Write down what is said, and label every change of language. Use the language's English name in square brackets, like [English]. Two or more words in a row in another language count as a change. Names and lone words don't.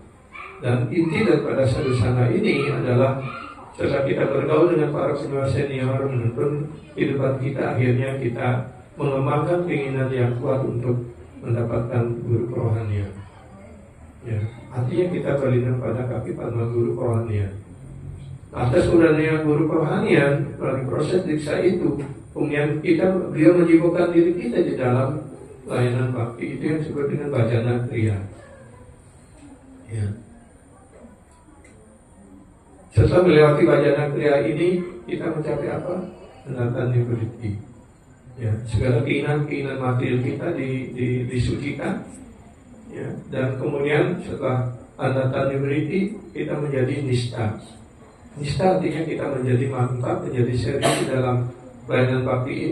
[Indonesian] Dan inti daripada sadhusanga ini adalah setelah kita bergaul dengan para penyembah senior, menuntun kehidupan kita, akhirnya kita mengembangkan keinginan yang kuat untuk mendapatkan guru kerohanian, ya. Artinya kita berlindung pada kaki padma guru kerohanian. Atas urania guru kerohanian, melalui proses diksa itu, kemudian beliau menyibukkan diri kita di dalam layanan bakti, itu yang disebut dengan [Sanskrit] bhajana kriya, [Indonesian] ya. Setelah melewati [Sanskrit] bhajana kriya [Indonesian] ini, kita mencapai apa? [Sanskrit] Anata nivritti, ya. [Indonesian] Segala keinginan material kita disucikan, ya. Dan kemudian setelah [Sanskrit] anata nivritti, [Indonesian] kita menjadi nista. Nista artinya kita menjadi mantap, menjadi serius di dalam pelayanan bakti ini.